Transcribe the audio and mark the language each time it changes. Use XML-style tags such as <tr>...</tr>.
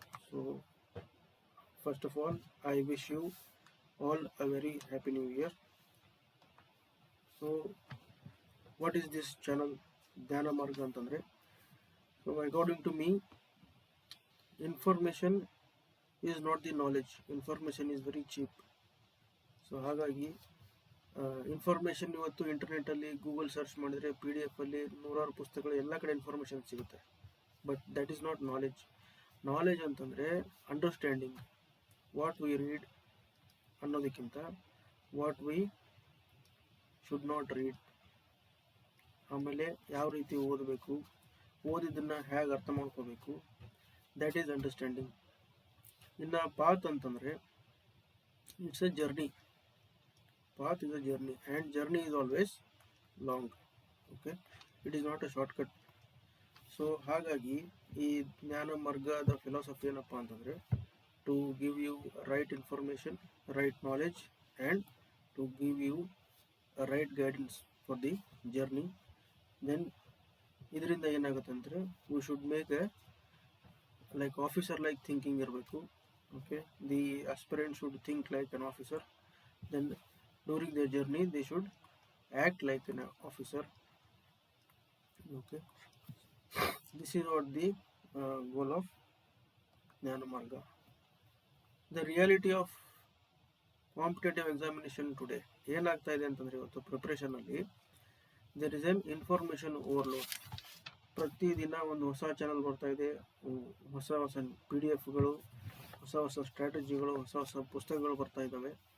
<en>So first of all, I wish you all a very happy new year. So what is this channel Jnana Marga antandre? So according to me, information is not the knowledge. Information is very cheap.</en> <kn>So ಹಾಗಾಗಿ information ಇವತ್ತು ಇಂಟರ್ನೆಟ್ಟಲ್ಲಿ Google search ಮಾಡಿದರೆ PDF ಅಲ್ಲಿ ನೂರಾರು ಪುಸ್ತಕಗಳು ಎಲ್ಲ ಕಡೆ information ಸಿಗುತ್ತೆ.</kn> <en>But that is not knowledge. Knowledge ಅಂತಂದರೆ understanding what we read ಅನ್ನೋದಕ್ಕಿಂತ what we should not read,</en> <kn>ಆಮೇಲೆ ಯಾವ ರೀತಿ ಓದಬೇಕು, ಓದಿದ್ದನ್ನು ಹೇಗೆ ಅರ್ಥ ಮಾಡ್ಕೋಬೇಕು,</kn> <en>That is understanding. ಇನ್ನು path ಅಂತಂದರೆ it's a journey. Path is a journey and journey is always long. Okay, it is not a shortcut. So</en> <kn>ಹಾಗಾಗಿ ಈ ಜ್ಞಾನ ಮಾರ್ಗದ ಫಿಲಾಸಫಿ ಏನಪ್ಪ ಅಂತಂದರೆ</kn> <en>To give you right information, right knowledge and to give you right guidance for the journey. Then</en> <kn>ಇದರಿಂದ ಏನಾಗುತ್ತೆ ಅಂದರೆ</kn> <en>We should make a like officer like thinking ಇರಬೇಕು. Okay, the aspirant should think like an officer. Then during their journey they should act like an officer. Okay, this is what the goal of Jnana Marga. The reality of competitive examination today</en> <kn>ಏನಾಗ್ತಾ ಇದೆ ಅಂತಂದರೆ ಇವತ್ತು ಪ್ರಿಪ್ರೇಷನಲ್ಲಿ</kn> <en>There is an information overload.</en> <kn>ಪ್ರತಿದಿನ ಒಂದು ಹೊಸ channel ಬರ್ತಾ ಇದೆ, ಹೊಸ ಹೊಸ PDF-ಗಳು, ಹೊಸ ಹೊಸ ಸ್ಟ್ರಾಟಜಿಗಳು, ಹೊಸ ಹೊಸ ಪುಸ್ತಕಗಳು ಬರ್ತಾ ಇದ್ದಾವೆ.</kn>